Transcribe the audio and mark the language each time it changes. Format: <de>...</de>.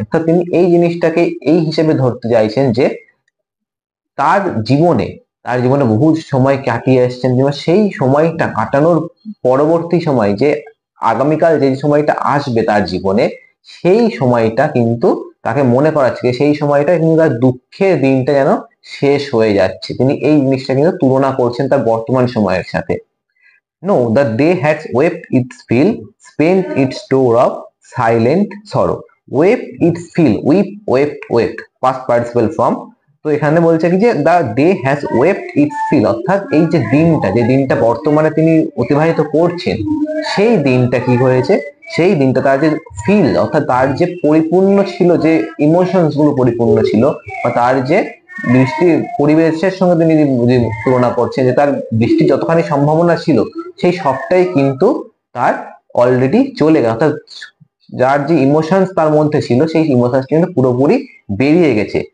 <bn>অর্থাৎ তিনি এই জিনিসটাকে এই হিসেবে ধরতে চাইছেন যে তার জীবনে, তার জীবনে বহু সময় কাটিয়ে এসেছেন, সেই সময়টা কাটানোর পরবর্তী সময়, যে আগামীকাল যে সময়টা আসবে তার জীবনে, সেই সময়টা কিন্তু তাকে মনে করাচ্ছে সেই সময়টা কিন্তু তার দুঃখের দিনটা যেন শেষ হয়ে যাচ্ছে। তিনি এই জিনিসটা কিন্তু তুলনা করছেন তার বর্তমান সময়ের সাথে।</bn> <en>No, the day has wept its fill, spent its store of silent sorrow. Wept its fill, wept, past participle form.</en> <bn>তো এখানে বলছে কি যে</bn> <en>the day has wept its fill,</en> <bn>অর্থাৎ এই যে দিনটা বর্তমানে তিনি অতিবাহিত করছেন, সেই দিনটা কি হয়েছে, সেই দিনটা তার যে ফিল অর্থাৎ তার যে পরিপূর্ণ ছিল, যে ইমোশনস গুলো পরিপূর্ণ ছিল, বা তার যে পরিবেশের সঙ্গে তিনি তুলনা করছেন, যে তার বৃষ্টির যতখানি সম্ভাবনা ছিল সেই সবটাই কিন্তু তার অলরেডি চলে গেছে, অর্থাৎ যার যে ইমোশনস তার মধ্যে ছিল সেই ইমোশনস কিন্তু পুরোপুরি বেরিয়ে গেছে।</bn>